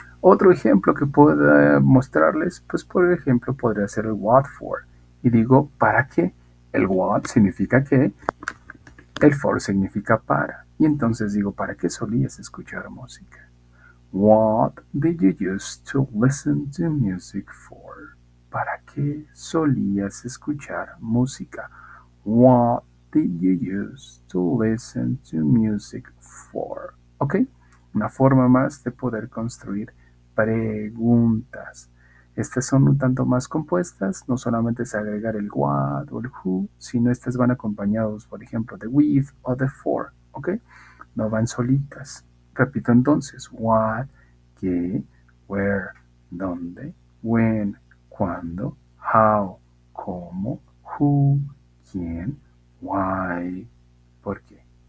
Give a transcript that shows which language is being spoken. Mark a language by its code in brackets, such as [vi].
[es] Otro ejemplo que pueda mostrarles, pues por ejemplo podría ser el what for, y digo ¿para qué? El what significa qué, el for significa para, y entonces digo ¿para qué solías escuchar música? [en] What did you used to listen to music for? [es] ¿Para qué solías escuchar música? [en] What did you use to listen to music for? ¿Ok? [es] Una forma más de poder construir preguntas. Estas son un tanto más compuestas, no solamente es agregar el what o el who, sino estas van acompañados, por ejemplo, de with o de for, ¿ok? No van solitas. Repito entonces, what, qué, where, dónde, when, cuándo, how, cómo, who, quién, why, por qué.